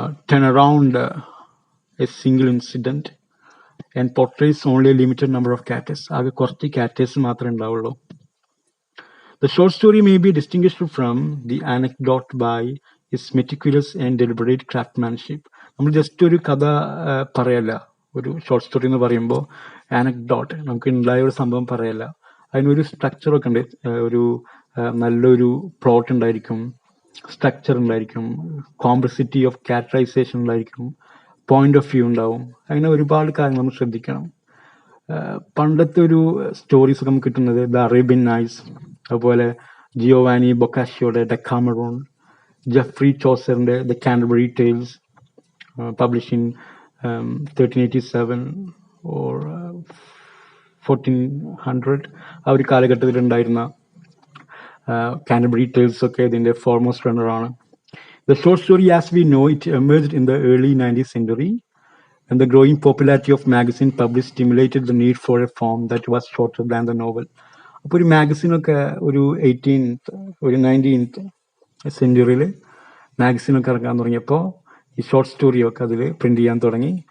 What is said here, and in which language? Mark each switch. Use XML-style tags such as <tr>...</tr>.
<en>Turn around a single incident and portrays only a limited number of characters.</en> <ml>ആകെ കുറച്ച് characters മാത്രമേ ഉണ്ടാവുള്ളൂ.</ml> <en>The short story may be distinguished from the anecdote by its meticulous and deliberate craftsmanship.</en> <ml>നമ്മൾ just ഒരു കഥ പറയല്ല. ഒരു short story എന്ന് പറയുമ്പോൾ ആനക്ഡോട്ട്, നമുക്ക് ഉണ്ടായ ഒരു സംഭവം പറയല്ല. അതിനൊരു സ്ട്രക്ചറൊക്കെ ഉണ്ട്. ഒരു നല്ലൊരു പ്ലോട്ട് ഉണ്ടായിരിക്കും, സ്ട്രക്ചർ ഉണ്ടായിരിക്കും, കോംപ്ലക്സിറ്റി ഓഫ് ക്യാരക്ടറൈസേഷൻ ഉണ്ടായിരിക്കും, പോയിന്റ് ഓഫ് വ്യൂ ഉണ്ടാവും. അങ്ങനെ ഒരുപാട് കാര്യങ്ങൾ നമ്മൾ ശ്രദ്ധിക്കണം. പണ്ടത്തെ ഒരു സ്റ്റോറീസ് നമുക്ക് കിട്ടുന്നത് ദ അറേബ്യൻ നൈറ്റ്സ്, അതുപോലെ Giovanni ബൊക്കാഷിയോയുടെ ഡെക്കാമറോൺ, Jeffrey ചോസറിന്റെ the Canterbury tales,</ml> <en>publish in 1387 or 1400,</en> <ml>ആ ഒരു കാലഘട്ടത്തിൽ ഉണ്ടായിരുന്ന കാൻറ്റർബറി ടെയിൽസ് ഒക്കെ ഇതിന്റെ foremost റണ്ണറാണ്.</ml> <en>The short story as we know it emerged in the early 19th century, and the growing popularity of magazine published stimulated the need for a form that was shorter than the novel.</en> <ml>അപ്പോൾ ഒരു മാഗസിനൊക്കെ ഒരു 19th സെഞ്ചുറിയിൽ മാഗസിനൊക്കെ ഇറക്കാൻ തുടങ്ങിയപ്പോൾ ഈ short സ്റ്റോറിയൊക്കെ അതിൽ print ചെയ്യാൻ തുടങ്ങി.</ml>